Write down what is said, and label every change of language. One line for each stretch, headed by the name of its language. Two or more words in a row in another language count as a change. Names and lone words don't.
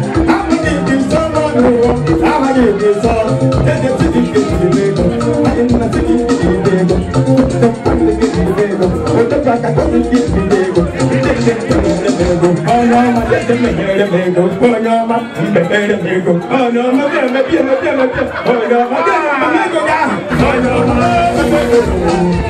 English: I'm gonna give you some more. I'm gonna give you some. Hey, the city, city, city, city. I am the city, city, city. The city, city, city. With the black, I got the city, city, city. Oh, no, my, let them hear them, oh, no, my.
Igbo: Mepere m ego.
English: Oh, no,
Igbo: mepere, mepere, mepere, mepere.
English: Oh, no,
Igbo: mepere, mepere ego ga.
English: Oh, no,
Igbo: mepere ego.